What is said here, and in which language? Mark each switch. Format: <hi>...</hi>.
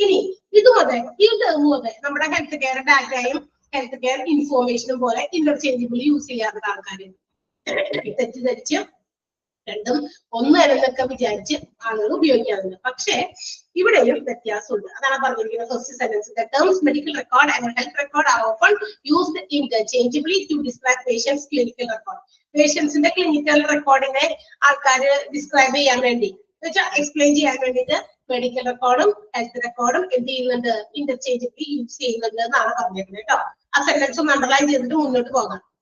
<ml>ഇനി ഇതുപോലെ നമ്മുടെ ഹെൽത്ത് കെയർ ഡാറ്റയും ഹെൽത്ത് കെയർ ഇൻഫോർമേഷനും പോലെ ഇന്റർചേഞ്ചബിളി യൂസ് ചെയ്യാറുണ്ട് ആൾക്കാർ. തെറ്റിദ്ധരിച്ച് രണ്ടും ഒന്നല്ലെന്നൊക്കെ വിചാരിച്ച് ആളുകൾ ഉപയോഗിക്കാറുണ്ട്. പക്ഷേ ഇവിടെയും വ്യത്യാസമുണ്ട്. അതാണ് പറഞ്ഞിരിക്കുന്നത് first sentence.</ml> <en>The terms medical record and health record are often used interchangeably to describe patients' clinical record.</en> <ml>പേഷ്യൻസിന്റെ clinical റെക്കോർഡിനെ ആൾക്കാർ ഡിസ്ക്രൈബ് ചെയ്യാൻ വേണ്ടി എക്സ്പ്ലെയിൻ ചെയ്യാൻ വേണ്ടിയിട്ട് മെഡിക്കൽ റെക്കോർഡും ഹെൽത്ത് റെക്കോർഡും എന്ത് ചെയ്യുന്നുണ്ട്, ഇന്റർചേഞ്ചബിളി യൂസ് ചെയ്യുന്നുണ്ട് എന്നാണ് പറഞ്ഞിരിക്കുന്നത് കേട്ടോ. ആ സെന്റൻസ് ഒന്ന് അണ്ടർലൈൻ ചെയ്തിട്ട് മുന്നോട്ട് പോകാം.</ml>